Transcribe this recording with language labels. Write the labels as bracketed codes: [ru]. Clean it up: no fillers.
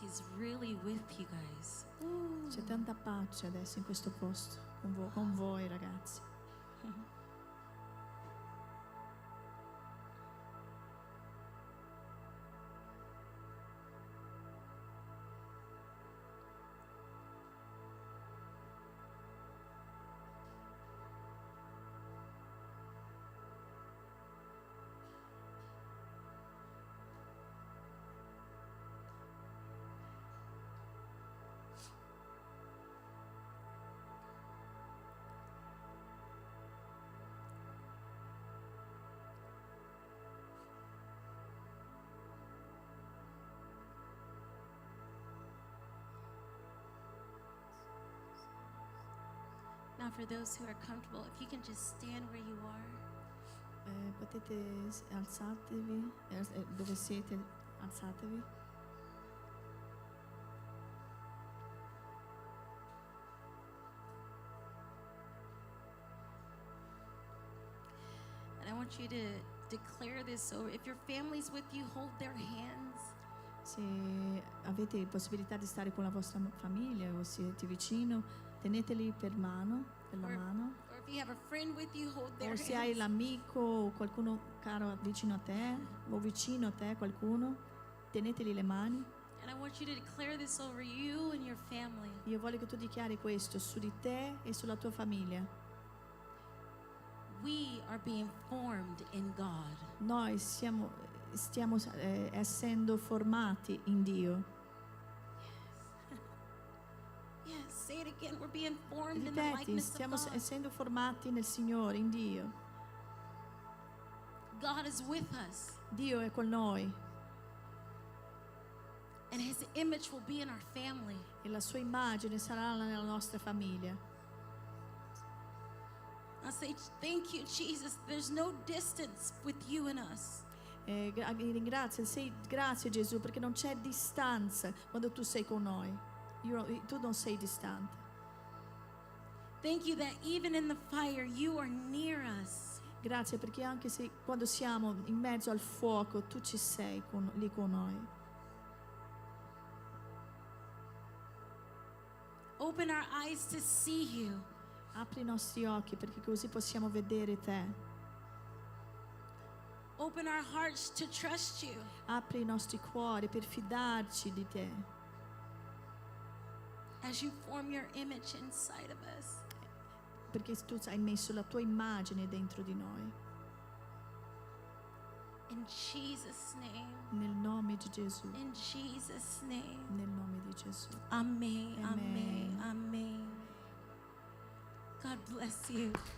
[en] He's really with you guys. [it] C'è tanta pace adesso in questo posto con voi ragazzi. [en] Now, for those who are comfortable, if you can just stand where you are. [it] Potete alzatevi, dove siete, alzatevi. [en] And I want you to declare this. So if your family's with you, hold their hands. [it] Se avete possibilità di stare con la vostra famiglia o siete vicino, teneteli per la mano. [en] Or if you have a friend with you, hold their [it] O se hai [en] hands. [it] l'amico o qualcuno caro vicino a te o vicino a te qualcuno, teneteli le mani. [en] And I want you to declare this over you and your family. [it] Io voglio che tu dichiari questo su di te e sulla tua famiglia. [en] We are being formed in God. [it] Noi stiamo essendo formati in Dio. [en] Yes, say it again. We're being formed in the [it] Ripeti, [en] likeness of [it] stiamo [en] God. [it] essendo formati nel Signore, in Dio. [en] God is with us, [it] Dio è con noi [en] and His image will be in our family. [it] e la sua immagine sarà nella nostra famiglia. [en] I say, thank you, Jesus. There's no distance with you and us. [it] Grazie Gesù, perché non c'è distanza quando tu sei con noi. Tu non sei distante. [en] Thank you that even in the fire, you are near us. [it] Grazie perché anche se quando siamo in mezzo al fuoco, tu ci sei lì con noi. [en] Open our eyes to see you. [it] Apri i nostri occhi perché così possiamo vedere te. [en] Open our hearts to trust you. [it] Apri i nostri cuori per fidarci di te. [en] As you form your image inside of us. [it] Perché tu hai messo la tua immagine dentro di noi. [en] In Jesus' name. [it] Nel nome di Gesù. [en] In Jesus' name. [it] Nel nome di Gesù. [en] Amen. [it] Amen. [en] Amen. Amen. God bless you.